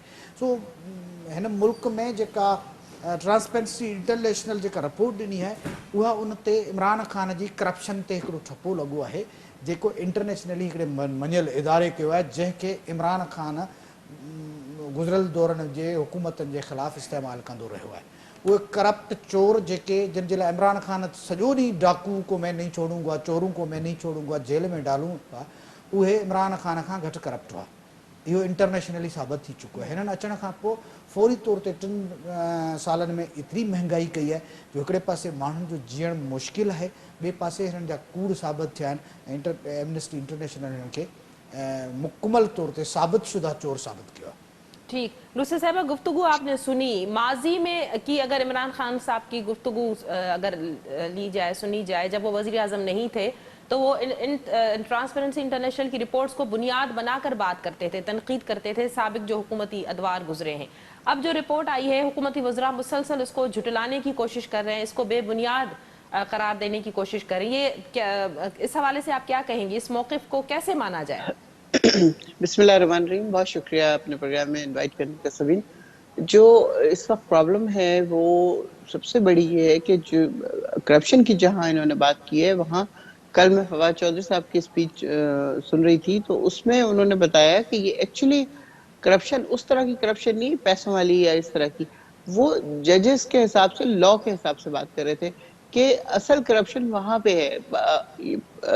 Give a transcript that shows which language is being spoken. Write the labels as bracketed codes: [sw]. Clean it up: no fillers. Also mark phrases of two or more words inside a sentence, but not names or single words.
[sd] सो हिन मुल्क में जेका ट्रांसपेरेंसी इंटरनेशनल जेका रिपोर्ट ॾिनी आहे उहा उन ते इमरान ख़ान जी करप्शन ते हिकिड़ो ठपो लॻो आहे, जेको इंटरनेशनली हिकिड़े मञियल इदारे कयो आहे, जंहिंखे इमरान ख़ान गुज़िरियल दौरनि जे हुकूमतनि जे ख़िलाफ़ु इस्तेमालु कंदो रहियो आहे। उहे करप्ट चोर जेके जिन जे लाइ इमरान ख़ान सॼो ॾींहुं [ur] ڈاکو کو میں نہیں چھوڑوں گا، چوروں کو میں نہیں چھوڑوں گا جیل میں ڈالوں [sd] था, उहे इमरान ख़ान खां घटि करप्ट हुआ। इहो इंटरनेशनली साबित थी चुको आहे। हिननि अचण खां पोइ फौरी तौर ते 3 सालनि में एतिरी महांगाई कई आहे जो हिकिड़े पासे माण्हुनि जो जीअणु मुश्किल आहे, ॿिए पासे हिननि जा कूड़ साबित थिया आहिनि ऐं एमनेस्टी इंटरनेशनल हिननि खे मुकमल तौर ते साबित शुदा चोर साबित किया। [ur] ٹھیک، نصرت صاحبہ، گفتگو آپ نے سنی۔ ماضی میں کہ اگر عمران خان صاحب کی گفتگو اگر لی جائے، سنی جائے، جب وہ وزیر اعظم نہیں تھے تو وہ ان ٹرانسپیرنسی انٹرنیشنل کی رپورٹس کو بنیاد بنا کر بات کرتے تھے، تنقید کرتے تھے سابق جو حکومتی ادوار گزرے ہیں. اب جو رپورٹ آئی ہے حکومتی وزراء مسلسل اس کو جھٹلانے کی کوشش کر رہے ہیں، اس کو بے بنیاد قرار دینے کی کوشش کر رہے ہیں، اس حوالے سے آپ کیا کہیں گے؟ اس موقف کو کیسے مانا جائے؟ بسم اللہ الرحمن الرحیم. بہت شکریہ اپنے پروگرام میں انوائٹ کرنے کا سبین. جو اس وقت پرابلم ہے وہ سب سے بڑی یہ ہے کہ جو کرپشن کی جہاں انہوں نے بات کی ہے، وہاں کل میں فواد چودھری صاحب کی اسپیچ سن رہی تھی، تو اس میں انہوں نے بتایا کہ یہ ایکچولی کرپشن اس طرح کی کرپشن نہیں پیسوں والی یا اس طرح کی، وہ ججز کے حساب سے، لا کے حساب سے بات کر رہے تھے کہ اصل کرپشن وہاں پہ ہے.